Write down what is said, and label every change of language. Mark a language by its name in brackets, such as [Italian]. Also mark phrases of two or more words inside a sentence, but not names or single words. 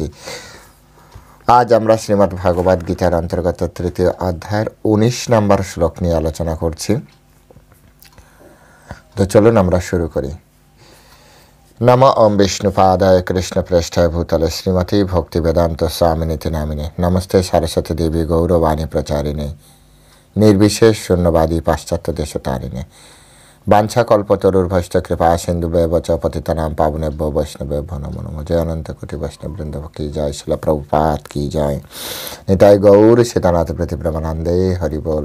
[Bangla] আজ আমরা শ্রীমদ্ ভাগবত গীতার অন্তর্গত তৃতীয় অধ্যায়ের 19 নম্বর শ্লোক নিয়ে আলোচনা করছি। তো চলুন আমরা শুরু করি। [Sanskrit] নম ওম বিষ্ণুপাদায় কৃষ্ণপ্রেষ্ঠায় ভূতলে শ্রীমতী ভক্তিবেদান্ত স্বামিনীতি নামিনে নমস্তে সরস্বতী দেবী গৌরবাণী প্রচারিণে निर्विशेष शून्यवादी पाश्चात्य देशतारिणे वाञ्छाकल्पतरुर्भश्च कृपा सिन्धुभ्येव च पतितानां पावनेभ्यो वैष्णवेभ्यो नमो नमः। [Hindi] जय अनंत कोटि वैष्णव वृंद की जय, श्रील प्रभुपाद की जय। [Bangla] নিতাই গৌর সীতানাথ প্রতি ব্রহ্মানন্দে হরি বোল।